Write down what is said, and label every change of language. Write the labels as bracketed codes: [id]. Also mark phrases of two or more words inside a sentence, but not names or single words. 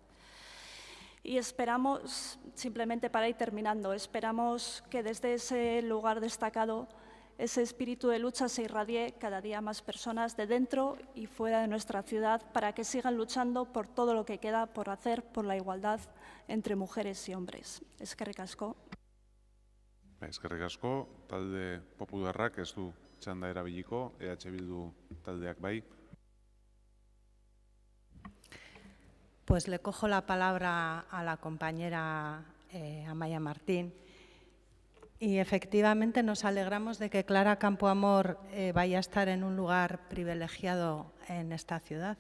[es] Y esperamos, simplemente para ir terminando, esperamos que desde ese lugar destacado ese espíritu de lucha se irradie cada día a más personas de dentro y fuera de nuestra ciudad para que sigan luchando por todo lo que queda por hacer por la igualdad entre mujeres y hombres. [eu] Eskerrik asko. Eskerrik asko, talde Popularrak ez du txanda erabiliko, EH Bildu taldeak bai. [es] Pues le cojo la palabra a la compañera Amaia Martín. Y efectivamente nos alegramos de que Clara Campoamor vaya a estar en un lugar privilegiado en esta ciudad.